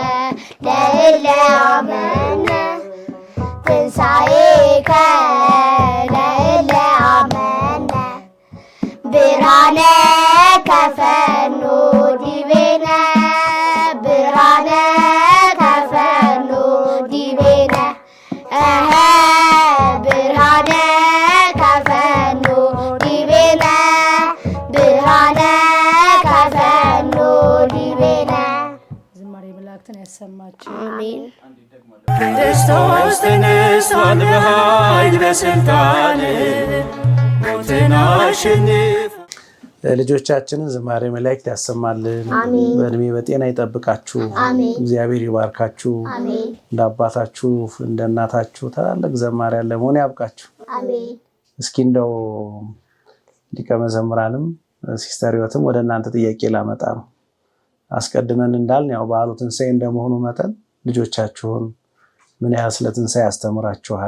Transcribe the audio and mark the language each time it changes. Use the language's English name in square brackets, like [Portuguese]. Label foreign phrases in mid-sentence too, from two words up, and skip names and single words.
[Geez] ለእለ አመነ ትንሣኤከ ለእለ አመነ ብርሃነ ከፈኖ ዲቤነ ብርሃነ ከፈኖ ዲቤነ ብርሃነ ከፈኖ ዲቤነ ብርሃነ ከፈኖ ዲቤነ። [Amharic] ዝማሬ መላእክትን ያሰማችሁ። አሜን። ክርስቶስ ተነስቷል በኃይል በሥልጣን ሞትን አሸንፎ። ልጆቻችንን ዝማሬ መላእክት ያሰማልን። በእድሜ በጤና ይጠብቃችሁ። እግዚአብሔር ይባርካችሁ። እንደ አባታችሁ እንደ እናታችሁ ታላላቅ ዘማሪያን ለመሆን ያብቃችሁ። እስኪ እንደው ሊቀ መዘምራንም ሲስተር ሕይወትም ወደ እናንተ ጥያቄ ላመጣ ነው። አስቀድመን እንዳልን ያው በዓሉ ትንሣኤ እንደመሆኑ መጠን ልጆቻችሁን ምን ያህል ስለ ትንሣኤ ያስተምራችኋል?